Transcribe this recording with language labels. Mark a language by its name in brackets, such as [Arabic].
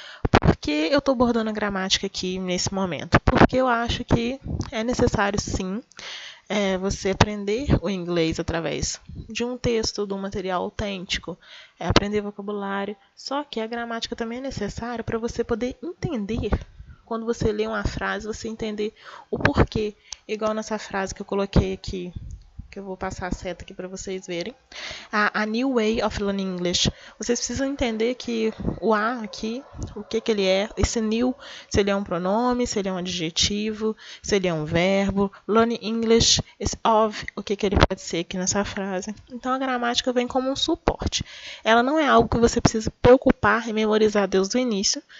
[Portuguese] Por que eu estou abordando a gramática aqui nesse momento? Porque eu acho que é necessário, sim, você aprender o inglês através de um texto, de um material autêntico, aprender vocabulário. Só que a gramática também é necessária para você poder entender. Quando você lê uma frase, você entender o porquê. Igual nessa frase que eu coloquei aqui, que eu vou passar a seta aqui para vocês verem. [English] A New Way of Learning English. [Portuguese] Vocês precisam entender que o A aqui, o que ele é, esse new, se ele é um pronome, se ele é um adjetivo, se ele é um verbo, [English] learning English, [Portuguese] esse of, o que ele pode ser aqui nessa frase. Então a gramática vem como um suporte. Ela não é algo que você precisa preocupar e memorizar desde o início.